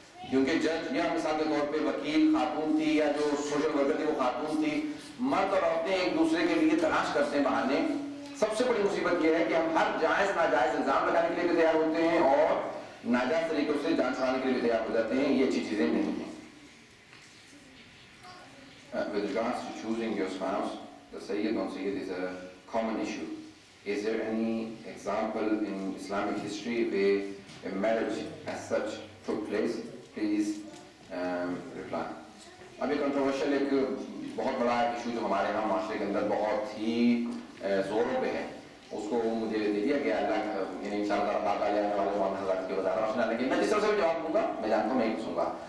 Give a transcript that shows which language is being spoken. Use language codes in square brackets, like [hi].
[hi] क्योंकि जज या मिसाल के तौर पे वकील खातून थी या जो सोशल वर्कर थी वो खातून थी. मर्द और औरतें एक दूसरे के लिए तलाश करते हैं बहाने. सबसे बड़ी मुसीबत यह है कि हम हर जायज नाजायज इल्जाम लगाने के लिए भी तैयार होते हैं और नाजायज तरीकों से जान छुड़ाने के लिए भी तैयार हो जाते हैं. ये अच्छी चीजें नहीं हैं. [en] With regards to choosing your spouse, the Sayyid non Sayyid is a common issue is there any example in Islamic history where a marriage as such took place? Please reply. [hi] अभी कंट्रोवर्शियल एक बहुत बड़ा issue जो हमारे यहाँ माशरे के अंदर बहुत ही जोरों पे है, उसको मुझे दे दिया गया अल्लाह यानी इंशाअल्लाह बात आने वाले मौलाना हज़रात के बता रहा हूँ, लेकिन मैं जिस तरह से भी जवाब दूंगा मैं जानता हूँ मैं ही पूछूंगा।